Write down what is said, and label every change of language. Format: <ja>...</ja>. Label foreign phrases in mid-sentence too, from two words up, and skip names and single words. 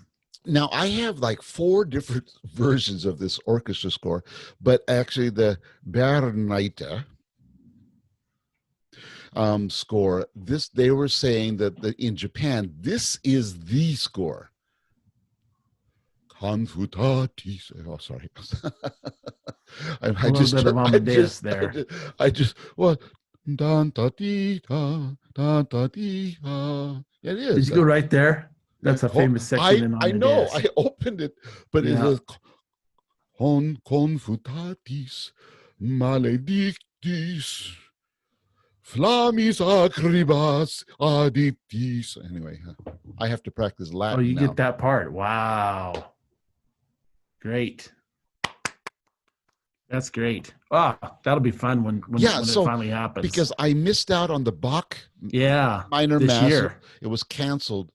<en>Now, I have like 4 different versions of this orchestra score, but actually the Berneiter, score. They were saying that in Japan, this is the score. Confutatis. Oh, sorry. A little bit of Amadeus there. I just what? Dan ta ti ta dan ta ti ha. It is. Did you go right there? That's a famous section in I Amadeus. know. I opened it, but it is</en> <la>confutatis maledictis. Flammis acribas addictis.</la> <en>Anyway, I have to practice Latin. Oh, you now. get that part. Wow. Great. That's great. That'll be fun when it finally happens. Because I missed out on the Bach minor this mass. Year. It was canceled.</en>